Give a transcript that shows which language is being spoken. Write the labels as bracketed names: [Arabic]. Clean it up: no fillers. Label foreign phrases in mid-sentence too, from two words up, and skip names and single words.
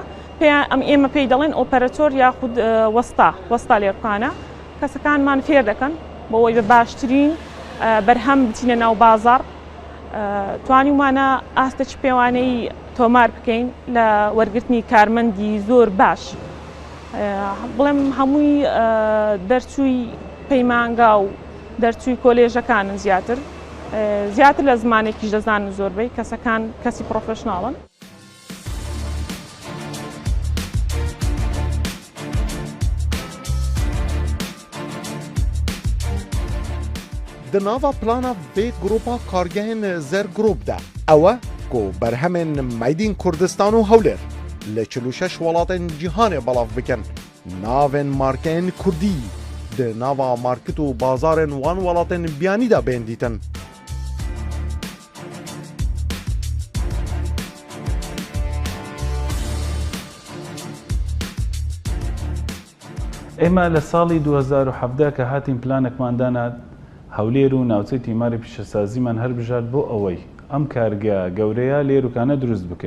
[Central Kurdish] ئێمە پێی دەڵێن ئۆپەراتۆر یاخود وەستا لێرکانە کەسەکانمان فێر دەکەن بۆەوەی بە باشترین بەرهەم بچینە ناو بازار توانیمانە ئاستەچ پێوانەی تۆمار بکەین لە وەرگرتنی کارمەندی زۆر باش بڵێم هەمووی دەرچووی پەیمانگا و دەرچووی کۆلێژەکانن زیاتر لە زمانێکیش دەزانن زۆربەی کەسەکان کەسی پرۆفشناڵن [Kurdish] di nava plana vê grupa kargehên zer grûp de ew e ku berhemên Meydîn Kurdistan û Hewlêr li 46 welatên cîhanê belav bikin navên markeyên Kurdî di nava market û bazarên wan welatên biyanî de bên dîtin. [Central Kurdish] ئێمە لە ساڵی 2017 کە هاتین پلانێکمان دانا هەولێر و ناوچەی تیماری پیشەسازیمان هەربژات بۆ ئەوەی ئەم کارگە گەورەیە لێرکانە دروست بکەین.